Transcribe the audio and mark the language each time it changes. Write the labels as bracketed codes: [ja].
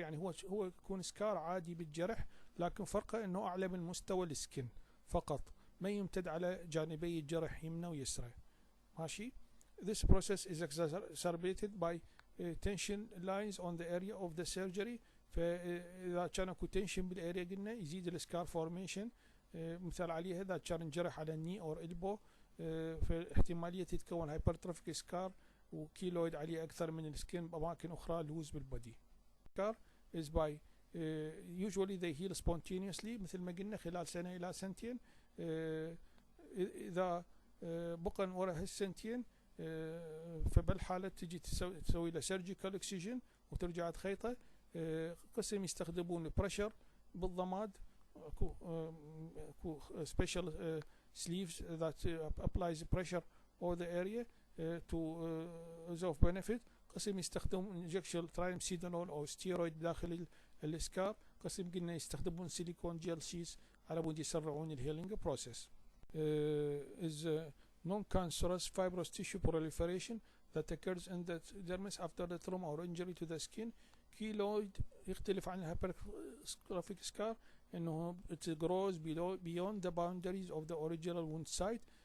[ar] يعني هو يكون سكار عادي بالجرح، لكن فرقه انه اعلى من مستوى السكن فقط، ما يمتد على جانبي الجرح يمنى ويسرى. ماشي. [en] This process is exacerbated by tension lines on the area of the surgery. [ar] فاذا كان اكو تنشن بالاريا قلنا يزيد السكار فورميشن. مثال عليه اذا كان انجرح على الني اور البو، فاحتماليه تتكون هايبرتروفيك سكار وكيلويد عليه اكثر من السكن باماكن اخرى لوز بالبودي. [en] scar is by usually they heal spontaneously [ar] مثل ما قلنا خلال سنة إلى سنتين. إذا بقى وراء هالسنتين فبالحالة تجي تسوي له surgical excision وترجع تخيطه. قسم يستخدمون [en] pressure بالضماد، اكو special sleeves that applies pressure over the area to resolve benefit. [ar] قسم يستخدمون injection triamcinolone أو steroid داخل السكار. قسم قلنا يستخدمون سيليكون جيل شيس على مود يسرعون الهيلينج بروسيس. [en] is non-cancerous fibrous tissue proliferation that occurs in the dermis after the trauma or injury to the skin. [ar] كيلويد يختلف عن الهايبرتروفيك سكار انه [en] it grows beyond the boundaries of the original wound site.